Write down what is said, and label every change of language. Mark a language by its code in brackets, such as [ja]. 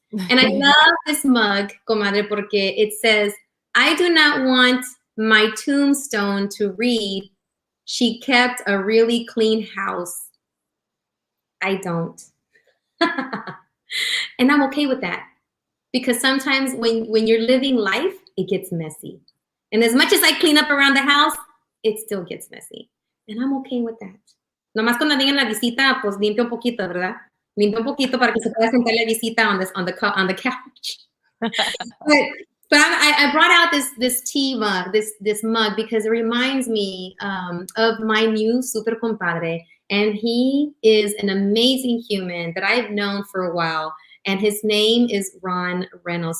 [en] And I love this mug, [es] comadre, porque [en] it says, I do not want my tombstone to read, she kept a really clean house. I don't. And I'm okay with that. Because sometimes when you're living life, it gets messy. And as much as I clean up around the house, it still gets messy. And I'm okay with that. [es] Nomás cuando vengan la visita, pues limpia un poquito, ¿verdad? Limpia un poquito para que se pueda sentar la visita [en] on the couch. But I brought out this tea mug, this mug, because it reminds me of my new super compadre. And he is an amazing human that I've known for a while. And his name is Ron Reynolds.